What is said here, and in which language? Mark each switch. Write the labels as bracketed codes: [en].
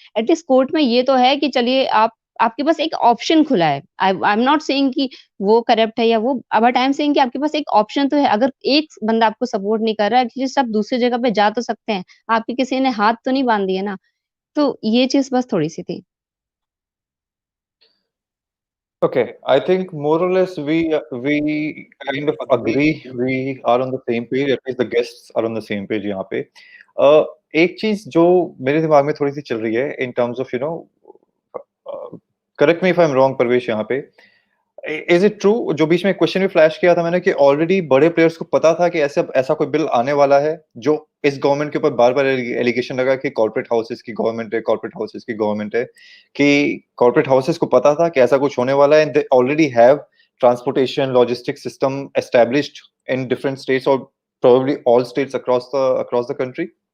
[hi] At least court में ये तो है कि चलिए आपके पास एक ऑप्शन खुला है। [en] I am not saying [hi] कि वो करप्ट है या वो [en] but I am saying [hi] कि आपके पास एक ऑप्शन तो है। अगर एक बंदा आपको सपोर्ट नहीं कर रहा है, एटलीस्ट आप दूसरी जगह पे जा तो सकते हैं। आपके किसी ने हाथ तो नहीं बाँध दिए ना। तो ये चीज़ बस थोड़ी-सी थी। [en] Okay, I think more or less we kind of agree. We are on the same page. At least the guests are on the same page [hi] यहाँ पे. एक चीज जो मेरे दिमाग में थोड़ी सी चल रही है [en] in terms of correct me if I'm wrong [hi] परवेश यहाँ पे. [en] is it true [hi] जो बीच में क्वेश्चन भी फ्लैश किया था मैंने कि ऑलरेडी बड़े प्लेयर्स को पता था कि ऐसा ऐसा कोई बिल आने वाला है जो इस गवर्नमेंट के ऊपर बार बार एलिगेशन लगा कि कॉर्पोरेट हाउसेस की गवर्नमेंट है, कॉर्पोरेट हाउसेस की गवर्नमेंट है, कि कॉर्पोरेट हाउसेस को पता था कि ऐसा कुछ होने वाला है [en] And they already have transportation logistic system established in different states और probably all states across the country.